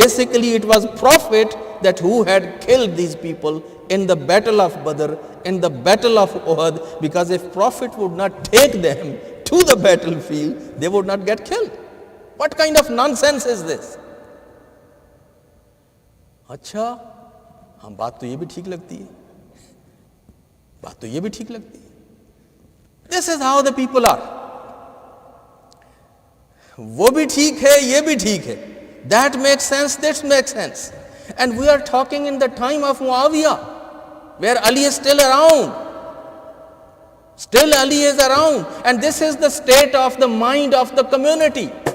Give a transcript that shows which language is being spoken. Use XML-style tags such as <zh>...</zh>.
<en>Basically, it was Prophet that who had killed these people in the battle of Badr, in the battle of Uhud, because if Prophet would not take them to the battlefield, they would not get killed. What kind of nonsense is this?</en> <hi>अच्छा, हम बात तो ये भी ठीक लगती है, बात तो ये भी ठीक लगती है.</hi> <en>This is how the people are.</en> <hi>वो भी ठीक है, ये भी ठीक है.</hi> <en>That makes sense, this makes sense. And we are talking in the time of Muawiyah, where Ali is still around. Still Ali is around. And this is the state of the mind of the community.</en>